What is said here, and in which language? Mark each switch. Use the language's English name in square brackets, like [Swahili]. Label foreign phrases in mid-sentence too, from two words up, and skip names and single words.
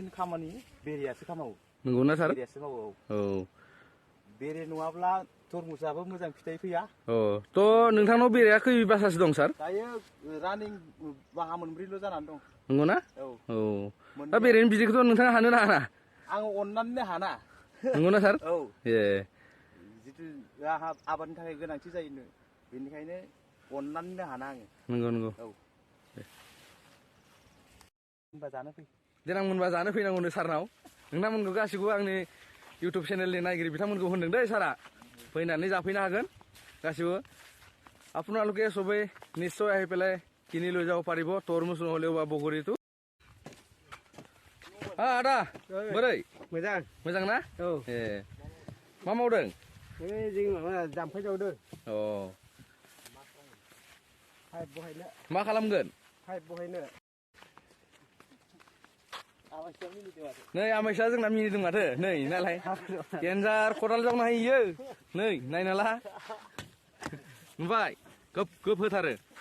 [Bodo] खामानि बेरेयासो खामावो नंगौना सार बेरेयासो मावो बेरे नङाब्ला तरमुजाबो मोजां फिथाइ फैया तो नोंथांनाव बेरेया खै बासासो दं सार दायो रानिं बाहा मोनब्रैल' जानानै दं नंगौना दा बेरेनि बिदैखौथ' नोंथाङा हानो नाङा आं अननानैनो हाना नंगौना सार जितु आबादनि थाखाय गोनांथि जायो बेनिखायनो अननानैनो हाना आङो नंगौ होनबा जानो फै देनां मोनबा जानो फैनांगौनो सारनाव नोंथांमोनखौ गासिखौबो आंनि इउट्युब चेनेलनि नायगिरि बिथांमोनखौ होनदों दै सारा फैनानै जाफैनो हागोन गासिबो [Assamese] আপোনালোকে সবে নিশ্চয় আহি পেলাই কিনি লৈ যাব পাৰিব তৰমুজ নহ'লেও বা বগৰীটো আদা [Bodo] बोरै मोजां ना मा मावदों जों माबा जाम्फै जावदों मा खालामगोन पाइप बहायनो नै आमाइसा जोंना मिनिदों माथो नै नालाय देन्जार खदाल जावनो हायो नै नायना ला नुबाय गोब गोब होथारो